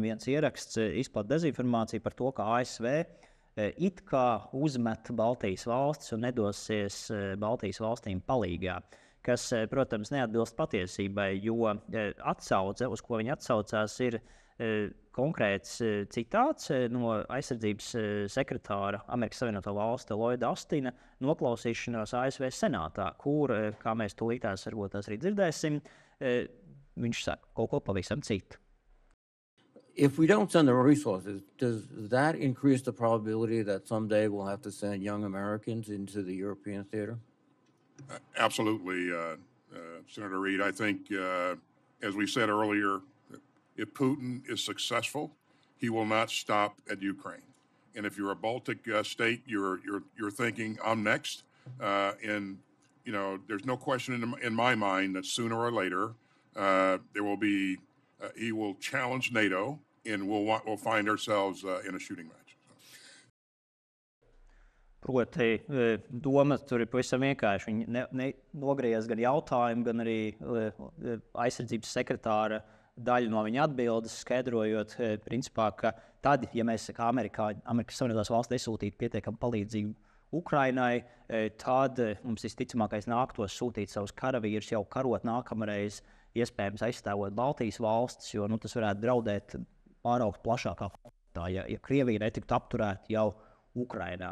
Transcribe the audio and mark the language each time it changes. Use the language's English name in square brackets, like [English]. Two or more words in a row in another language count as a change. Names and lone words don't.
[Latvian] Viens ieraksts izplata dezinformāciju par to, ka ASV it kā uzmet Baltijas valstis un nedosies Baltijas valstīm palīgā, kas, protams, neatbilst patiesībai, jo atsauce, uz ko viņi atsaucās, ir konkrēts citāts no aizsardzības sekretāra Amerikas Savienoto Valstu Lloyda Austina noklausīšanās ASV senātā, kur, kā mēs tūlītās varbūt tās arī dzirdēsim, viņš saka kaut ko pavisam citu. [English] If we don't send the resources, does that increase the probability that someday we'll have to send young Americans into the European theater? Absolutely, Senator Reid. I think, as we said earlier, if Putin is successful, he will not stop at Ukraine. And if you're a Baltic state, you're thinking, I'm next. And there's no question in my mind that sooner or later there will be. He will challenge NATO, and we'll find ourselves in a shooting match. [Latvian] Proti, doma tur ir pavisam vienkārši. Viņi nogriez gan jautājumu, gan arī aizsardzības sekretāra daļu no viņa atbildes, skaidrojot, principā, ka tad, ja mēs kā Amerikas Savienotās valsts nesūtītu pietiekamu palīdzību Ukrainai, tad mums visticamākais nāktos sūtīt savus karavīrus jau karot nākamreiz, iespējams aizstāvot Baltijas valstis, jo tas varētu draudēt pāraugt plašākā konfliktā, ja Krievija netiktu apturēta jau Ukrainā.